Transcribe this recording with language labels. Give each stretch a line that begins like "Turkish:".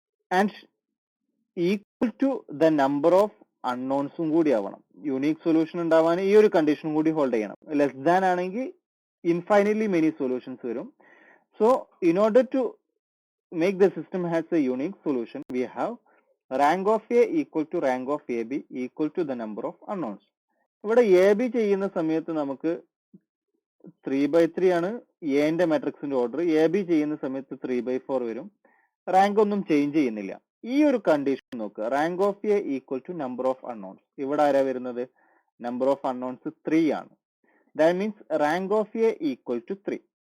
Malayalam: And equal to the number of അൺനോൺസും കൂടി ആവണം. Unique solution ഉണ്ടാവാൻ ഈ ഒരു കണ്ടീഷനും കൂടി ഹോൾഡ് ചെയ്യണം. ലെസ് ദാൻ ആണെങ്കിൽ ഇൻഫൈനൈറ്റ്ലി മെനി സൊല്യൂഷൻസ് വരും.
English: So in order to make the system has a unique solution, we have rank of A equal to rank of AB equal to the number of unknowns.
Malayalam: ഇവിടെ A B ചെയ്യുന്ന സമയത്ത് നമുക്ക് 3/3 ആണ് എന്റെ മാട്രിക്സിന്റെ order. A B ചെയ്യുന്ന സമയത്ത് 3/4 വരും. റാങ്ക് ഒന്നും ചേഞ്ച് ചെയ്യുന്നില്ല. ഈ ഒരു കണ്ടീഷൻ നോക്കുക. Rank of A equal to number of unknowns. ഇവിടെ ആരാ വരുന്നത്? നമ്പർ ഓഫ് അൺനോൺസ് 3 ആണ്. That means rank of A equal to 3.